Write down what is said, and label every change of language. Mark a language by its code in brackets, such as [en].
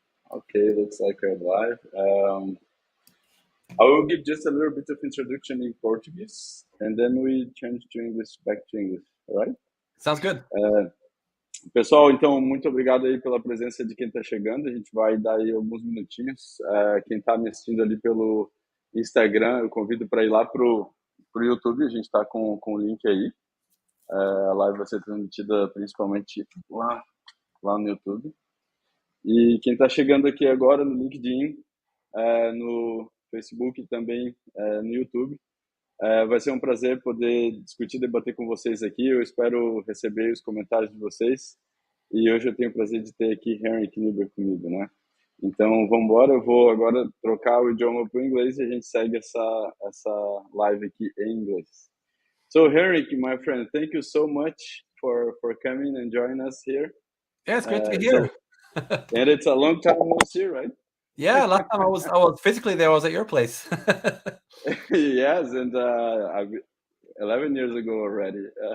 [en] Okay, looks like we're live. I will give just a little bit of introduction in Portuguese, and then we change to English, back to English, all right? Sounds good. [pt] Pessoal, então, muito obrigado aí pela presença de quem está chegando. A gente vai dar aí alguns minutinhos. Quem está me assistindo ali pelo Instagram, eu convido para ir lá pro YouTube. A gente está com o link aí. A live vai ser transmitida principalmente lá no YouTube. E quem está chegando aqui agora no LinkedIn, no Facebook e também no YouTube, vai ser um prazer poder discutir, debater com vocês aqui. Eu espero receber os comentários de vocês. E hoje eu tenho o prazer de ter aqui Henrik e Kniberg comigo, né? Então, vamos embora. Eu vou agora trocar o idioma para o inglês e a gente segue essa live aqui em inglês. [en] So, Henrik, my friend, thank you so much for coming and joining us here. Yeah, it's great to be here. And it's a long time no see, right? Yeah, last time I was physically there. I was at your place. Yes, and 11 years ago already.